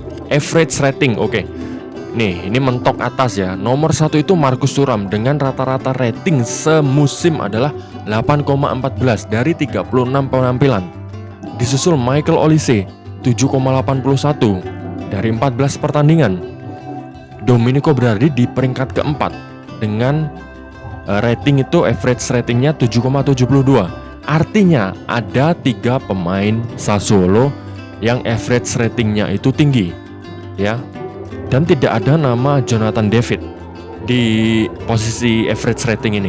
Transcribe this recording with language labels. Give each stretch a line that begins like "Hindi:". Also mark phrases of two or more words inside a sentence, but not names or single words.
English: Average rating,
Indonesian: oke. Nih, ini mentok atas ya. Nomor 1 itu Marcus Thuram dengan rata-rata rating semusim adalah 8,14 dari 36 penampilan. Disusul Michael Olise 7,81 dari 14 pertandingan. Domenico Berardi di peringkat keempat dengan rating itu
English: average ratingnya
Indonesian: 7,72. Artinya ada 3 pemain Sassuolo yang
English: average ratingnya
Indonesian: itu tinggi ya. Dan tidak ada nama Jonathan David di posisi
English: average rating
Indonesian: ini.